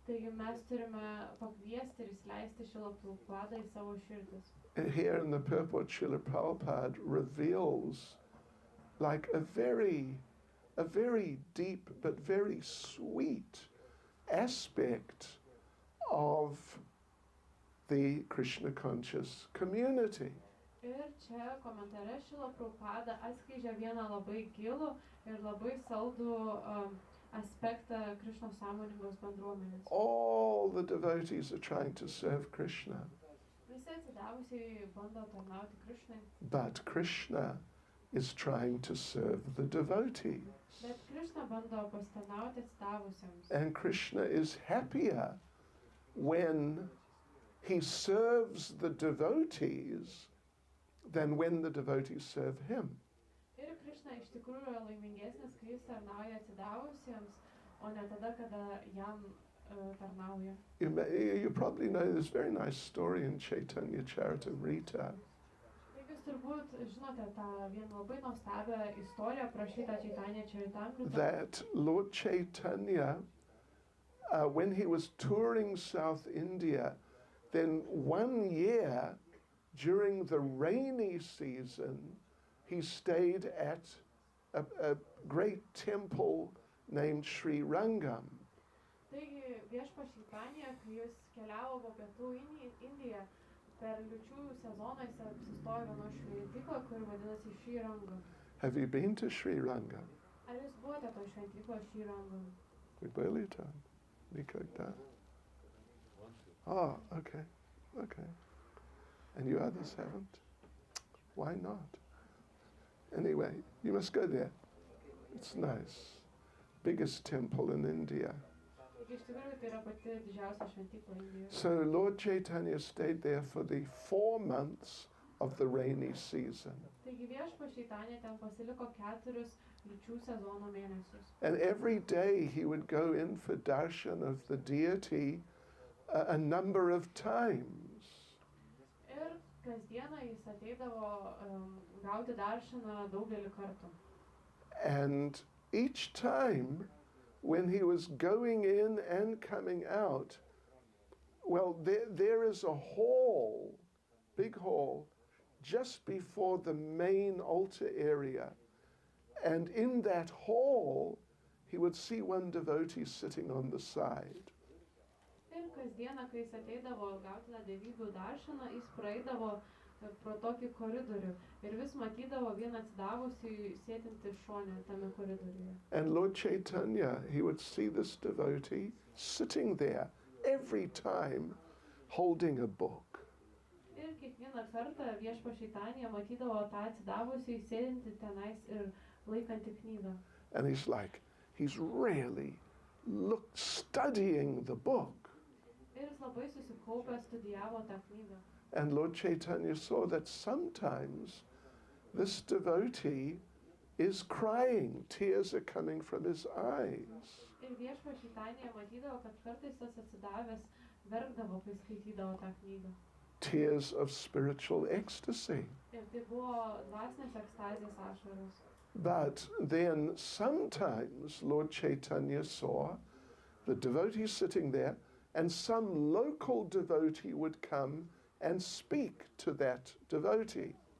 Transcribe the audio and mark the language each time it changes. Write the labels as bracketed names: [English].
[Lithuanian] Taigi mes turime pakviesti ir įsileisti Šrila Prabhupadą į savo širdis. [English] Here in the purport, Srila Prabhupada reveals like a very deep but very sweet aspect of the Krishna conscious community. [Lithuanian] Ir čia komentare Šrila Prabhupada atskleidžia vieną labai gilų ir labai saldų aspektą Krishnos sąmoningos bendruomenės. [English] All the devotees are trying to serve Krishna, [Lithuanian] Visi atsidavusiai bando tarnauti Krishnai, [English] but Krishna is trying to serve the devotees. [Lithuanian] bet Krishna bando pasitarnauti atsidavusiems. [English] And Krishna is happier when he serves the devotees than when the devotees serve him. [Lithuanian] Ir Krishna iš tikrųjų yra laimingesnis, kai jis tarnauja atsidavusiems, o ne tada, kada jam tarnauja. [English] You probably know this very nice story in Chaitanya Charitamrita. [Lithuanian] Taigi jūs turbūt žinote tą vieną labai nuostabią istoriją aprašytą Chaitanya Charitamrita. [English] That Lord Chaitanya, when he was touring South India, then one year during the rainy season, he stayed at a great temple named Sri Rangam. [Lithuanian] Taigi viešpats Chaitanya, kai jis keliavo po pietų Indiją, per liūčių sezoną jis apsistojo vienoje šventykloje, kuri vadinasi Sri Rangam. [English] Have you been to Sri Rangam? [Lithuanian] Ar jūs buvote toje šventykloje Sri Rangam? [English] We barely done. [Russian] Nikogda. [English] Oh, okay. Okay. And you others haven't? Why not? Anyway, you must go there. It's nice. Biggest temple in India. [Lithuanian] Taigi iš tikrųjų tai yra pati didžiausia šventykla Indijoje. [English] So Lord Chaitanya stayed there for the 4 months of the rainy season. [Lithuanian] Taigi viešpats Chaitanya ten pasiliko 4 liūčių sezono mėnesius. [English] And every day he would go in for darshan of the deity a number of times. [Lithuanian] Ir kasdieną jis ateidavo gauti darshaną daugelį kartų. [English] And each time when he was going in and coming out, well, there is a hall, big hall, just before the main altar area. And in that hall, he would see one devotee sitting on the side. [Lithuanian] Ir kasdieną, kai jis ateidavo gauti tą dievybių darshaną, jis praeidavo pro tokį koridorių ir vis matydavo vieną atsidavusį sėdintį šone tame koridoriuje. [English] And Lord Chaitanya, he would see this devotee sitting there every time holding a book. [Lithuanian] Ir kiekvieną kartą viešpats Chaitanya matydavo tą atsidavusį sėdintį tenais ir laikantį knygą. [English] And he's really studying the book. [Lithuanian] Ir jis labai susikaupęs studijavo tą knygą. [English] And Lord Chaitanya saw that sometimes this devotee is crying, tears are coming from his eyes. [Lithuanian] Ir viešpats Chaitanya matydavo, kad kartais tas atsidavęs verkdavo, kai skaitydavo tą knygą. [English] Tears of spiritual ecstasy. [Lithuanian] Ir tai buvo dvasinės ekstazės ašaros. [English] But then sometimes Lord Chaitanya saw the devotee sitting there, and some local devotee would come and speak to that devotee.